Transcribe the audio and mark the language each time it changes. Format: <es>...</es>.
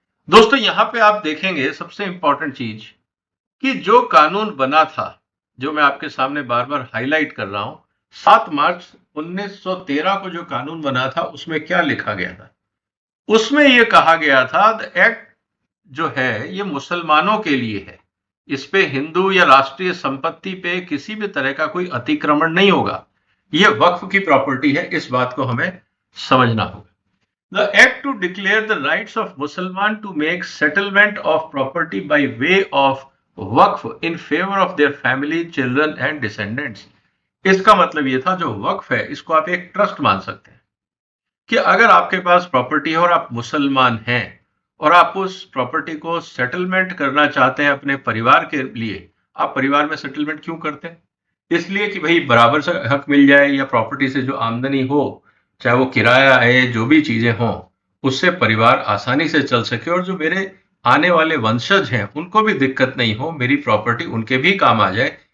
<hi>दोस्तों, यहां पे आप देखेंगे सबसे इंपॉर्टेंट चीज कि जो कानून बना था, जो मैं आपके सामने बार बार हाईलाइट कर रहा हूं, 7 मार्च 1913 को जो कानून बना था, उसमें क्या लिखा गया था? उसमें यह कहा गया था, द एक्ट जो है ये मुसलमानों के लिए है। इस पे हिंदू या राष्ट्रीय संपत्ति पे किसी भी तरह का कोई अतिक्रमण नहीं होगा। यह वक्फ की प्रॉपर्टी है। इस बात को हमें समझना होगा।</hi> <en>The act to declare the rights of Musliman to make settlement of property by way of waqf in favor of their family, children and descendants।</en> <hi>इसका मतलब ये था, जो वक्फ है इसको आप एक ट्रस्ट मान सकते हैं कि अगर आपके पास प्रॉपर्टी है और आप मुसलमान हैं और आप उस प्रॉपर्टी को सेटलमेंट करना चाहते हैं अपने परिवार के लिए। आप परिवार में सेटलमेंट क्यों करते हैं? इसलिए कि भाई बराबर से हक मिल जाए, या प्रॉपर्टी से जो आमदनी हो, चाहे वो किराया है, जो भी चीजें हों, उससे परिवार आसानी से चल सके और जो मेरे आने वाले वंशज हैं उनको भी दिक्कत नहीं हो, मेरी प्रॉपर्टी उनके भी काम आ जाए।</hi>